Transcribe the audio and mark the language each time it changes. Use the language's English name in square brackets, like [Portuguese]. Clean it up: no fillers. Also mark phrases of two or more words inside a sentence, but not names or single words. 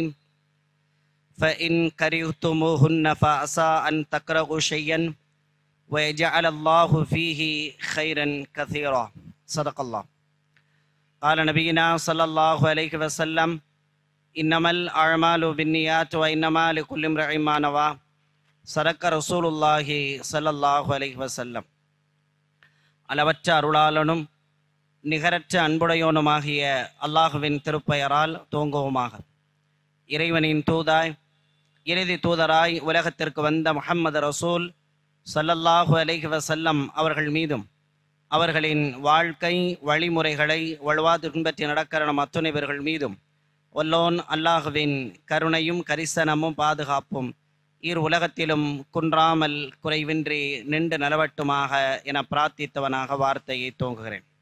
[Arabic] فإن كرهتموهن فعسى أن تكرهوا شيئا ويجعل الله فيه خيرا كثيرا. صدق الله. قال نبينا صلى الله عليه وسلم: إنما الأعمال بالنيات وإنما لكل امرئ ما نوى. صدق رسول الله صلى الله عليه وسلم. [Tamil] அளவற்ற அருளாளனும் நிகரற்ற அன்புடையோனுமாகிய அல்லாஹுவின் திருப்பெயரால் துவங்குவோமாக. இறைவனின் தூதாய் இறுதி தூதராய் உலகத்திற்கு வந்த முஹம்மது ரசூல் [Arabic] صلى الله عليه وسلم [Tamil] அவர்கள் மீதும் அவர்களின் வாழ்க்கை வழிமுறைகளை வலுவாது பின்பற்றி நடக்கிற நம் அத்துணை பேர்கள் மீதும் ஒல்லோன் அல்லாஹுவின் கருணையும் கரிசனமும் பாதுகாப்பும் இரு உலகத்திலும் குன்றாமல் குறைவின்றி நின்று நிலவட்டுமாக என பிரார்த்தித்தவனாக வார்த்தையை துவங்குகிறேன்.